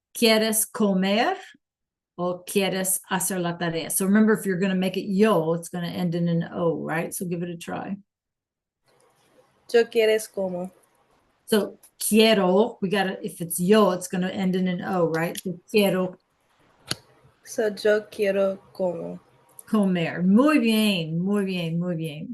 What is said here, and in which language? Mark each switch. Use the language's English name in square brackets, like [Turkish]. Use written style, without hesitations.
[Spanish] ¿Quieres comer o quieres hacer la tarea? [English] So remember, if you're going to make it yo, it's going to end in an O, right? So give it a try. [Spanish] Yo quieres como. [English] So [Spanish] quiero, [English] we got to, if it's yo, it's going to end in an O, right? So [Spanish] quiero [English] So [Spanish] yo quiero como. comer. Muy bien, muy bien, muy bien.